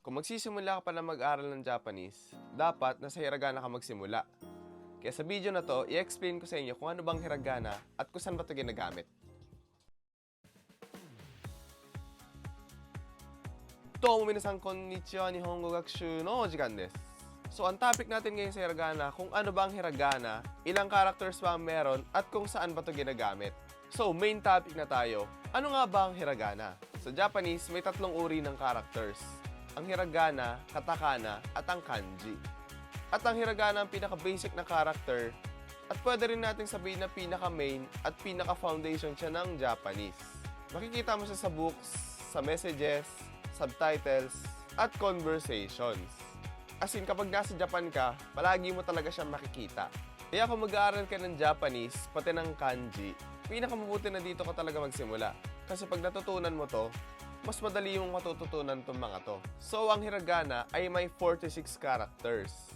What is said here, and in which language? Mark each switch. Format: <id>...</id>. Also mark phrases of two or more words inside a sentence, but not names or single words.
<tl>Kung magsisimula ka pa na mag-aral ng Japanese, dapat nasa hiragana ka magsimula. Kaya sa video na to, i-explain ko sa inyo kung ano bang hiragana at kung saan ba ito ginagamit.</tl> <ja>どうも皆さんこんにちは、日本語学習の時間です.</ja> <tl>So, ang topic natin ngayon sa hiragana, kung ano ba ang hiragana, ilang characters ba ang meron, at kung saan ba ito ginagamit. So,</tl> <en>main topic</en> <tl>na tayo. Ano nga ba ang hiragana? Sa Japanese, may tatlong uri ng characters. Ang hiragana, katakana, at ang kanji. At ang hiragana ang pinaka-basic na character, at pwede rin natin sabihin na pinaka-main at pinaka-foundation siya ng Japanese. Makikita mo siya sa books, sa</tl> <en>messages, subtitles,</en> <tl>at conversations.</tl> <en>As in,</en> <tl>kapag nasa Japan ka, palagi mo talaga siya makikita. Kaya kung mag-aaral ka ng Japanese, pati ng kanji, pinakamabuti na dito ka talaga magsimula. Kasi pag natutunan mo to, mas madali yung matututunan itong mga to. So, ang hiragana ay may 46 characters.</tl>